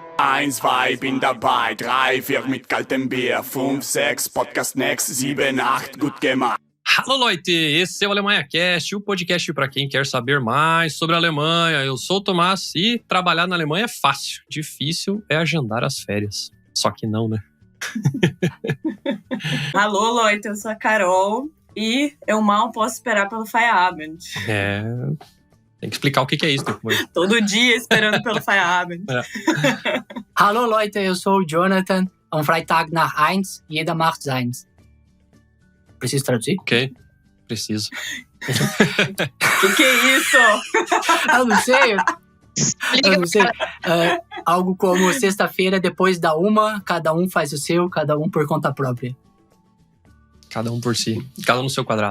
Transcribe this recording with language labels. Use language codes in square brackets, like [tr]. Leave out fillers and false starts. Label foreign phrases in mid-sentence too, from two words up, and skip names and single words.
[de] 1, 2, bin dabei, 3, 4 mit kaltem Bier, 5, 6, Podcast Next, 7, 8, gut gemacht. Alô, Leute! [pt] Esse é o Alemanha Cast, o podcast para quem quer saber mais sobre a Alemanha. Eu sou o Tomás e trabalhar na Alemanha é fácil. Difícil é agendar as férias. Só que não, né? [de] Alô, Leute! [pt] Eu sou a Carol e eu mal posso esperar pelo Feierabend. Tem que explicar o que é isso depois. Todo dia esperando pelo Feierabend. [de] Hallo Leute, [pt] eu sou o Jonathan. [de] Am Freitag nach 1, jeder macht seins. [pt] Preciso traduzir? Ok, preciso. Que é isso? Eu não sei. Algo como sexta-feira, depois da 1, cada um faz o seu, cada um por conta própria. Cada um por si, cada um no seu quadrado.